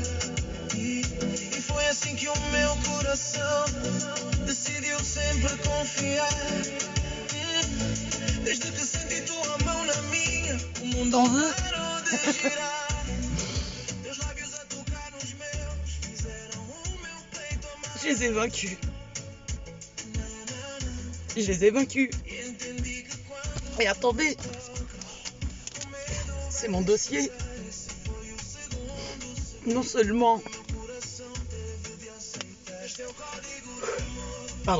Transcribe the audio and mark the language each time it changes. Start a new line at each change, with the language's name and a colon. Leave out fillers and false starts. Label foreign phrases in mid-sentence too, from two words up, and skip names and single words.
Portuguese: E foi assim que o meu coração decidiu sempre confiar. Desde que senti tua mão na minha, o mundo parou de girar. Teus lábios a tocar nos meus fizeram o meu peito amar.
French: Je les ai vaincus. Je les ai vaincus. Et attendez, c'est mon dossier. Non seulement... Pardon.